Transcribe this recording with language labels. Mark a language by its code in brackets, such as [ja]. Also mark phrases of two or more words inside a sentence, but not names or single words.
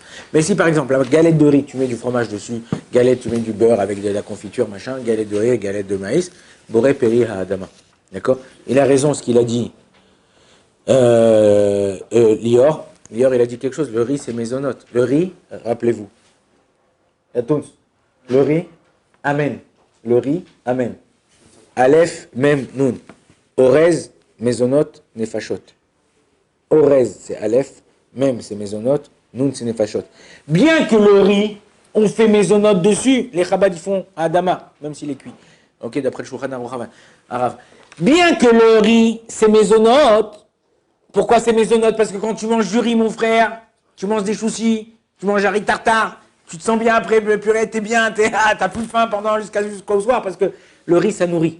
[fr] Mais si par exemple, la galette de riz, tu mets du fromage dessus, galette, tu mets du beurre avec de la confiture, machin, galette de riz, galette de maïs, [he] בורא פרי האדמה. [fr] D'accord? Il a raison ce qu'il a dit. Lior, il a dit quelque chose, le riz c'est mésonote. Le riz, rappelez-vous. Le riz, amen. Le riz, amen. Aleph, mem, nun. [he] אורז מזונות נפשות. Orez, [fr] c'est Aleph, même c'est mésonote, Nun, c'est Nefashot. Bien que le riz, on fait mésonote dessus, les Chabad ils font Adama, même s'il est cuit. Ok, d'après le Shulchan Arav. Bien que le riz, c'est mésonote, pourquoi c'est mésonote? Parce que quand tu manges du riz, mon frère, tu manges des chouchis, tu manges un riz tartare, tu te sens bien après, le purée, t'es bien, t'as plus faim jusqu'au soir, parce que le riz, ça nourrit.